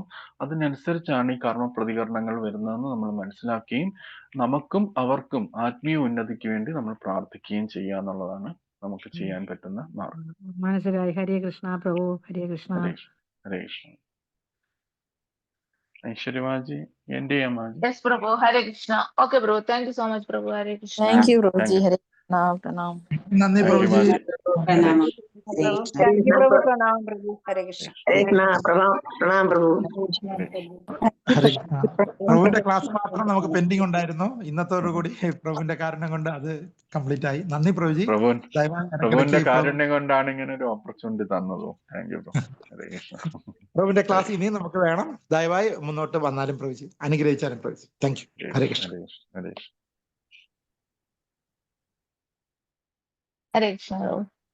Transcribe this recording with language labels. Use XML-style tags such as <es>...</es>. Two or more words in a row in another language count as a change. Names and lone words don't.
<ml>അതിനനുസരിച്ചാണ് ഈ കർമ്മ പ്രതികരണങ്ങൾ വരുന്നതെന്ന് നമ്മൾ മനസ്സിലാക്കുകയും നമുക്കും അവർക്കും ആത്മീയ ഉന്നതിക്ക് വേണ്ടി നമ്മൾ പ്രാർത്ഥിക്കുകയും ചെയ്യുക എന്നുള്ളതാണ് നമുക്ക് ചെയ്യാൻ പറ്റുന്ന മാർഗം. മനസ്സിലായി. ഹരേ കൃഷ്ണ പ്രഭു. ഹരേ കൃഷ്ണ. ഹരേ കൃഷ്ണ. ഹരേ കൃഷ്ണ. ഐശ്വര്യമാജി, എൻ്റെ അമ്മാജി.</ml> <en>Yes, Prabhu. Hare Krishna. Okay, bro. Thank you so much, Prabhu. Hare Krishna. Thank you, Thank Prabhuji. you. Hare Krishna. Pranam.</en> <ml>നന്ദി പ്രഭുജി. ഐശ്വര്യമാജി. പ്രണാമം. ഹരേ കൃഷ്ണ.</ml> <en>Thank you, Prabhu. Pranam, Prabhu. Hare Krishna. Pranam Prabhu.</en> <ml>ഹരേ കൃഷ്ണ. പ്രഭുവിന്റെ ക്ലാസ് മാത്രം നമുക്ക് പെൻഡിങ് ഉണ്ടായിരുന്നു. ഇന്നത്തോടുകൂടി പ്രഭുവിന്റെ കാരണം കൊണ്ട് അത് കംപ്ലീറ്റ് ആയി. നന്ദി പ്രഭുജി. പ്രഭുവിന്റെ കാരുണ്യം കൊണ്ടാണ് ഇങ്ങനെ ഒരു ഓപ്പർച്യൂണിറ്റി തന്നതോ.</ml> <en>thank you. ഹരേ കൃഷ്ണ.</en> <ml>പ്രഭുവിന്റെ ക്ലാസ് ഇനിയും നമുക്ക് വേണം. ദയവായി മുന്നോട്ട് വന്നാലും പ്രഭുജി, അനുഗ്രഹിച്ചാലും പ്രഭുജി.</ml> <en>thank you. ഹരേ കൃഷ്ണ. ഹരേ കൃഷ്ണ. Hare Krishna.</en>